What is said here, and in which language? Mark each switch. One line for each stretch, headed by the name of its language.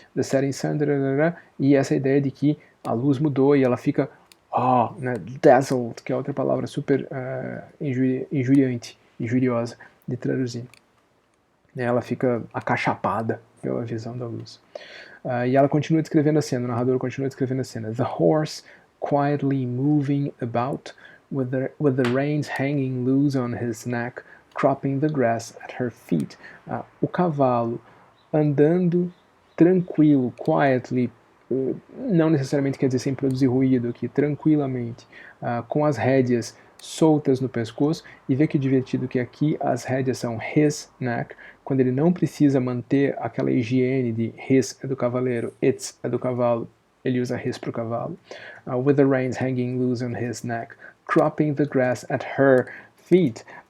Portuguese: The setting sun, tarará, e essa ideia de que a luz mudou e ela fica né, dazzled, que é outra palavra super injuriante, injuriosa de traduzir. Ela fica acachapada pela visão da luz. E ela continua descrevendo a cena, o narrador continua descrevendo a cena.
English: The horse quietly moving about, with the reins hanging loose on his neck, cropping the grass at her feet.
Portuguese: O cavalo andando tranquilo, quietly, não necessariamente quer dizer sem produzir ruído aqui, tranquilamente, com as rédeas soltas no pescoço, e vê que divertido que aqui as rédeas são his neck, quando ele não precisa manter aquela higiene de his é do cavaleiro, its é do cavalo, ele usa his para o cavalo.
English: With the reins hanging loose on his neck, cropping the grass at her feet.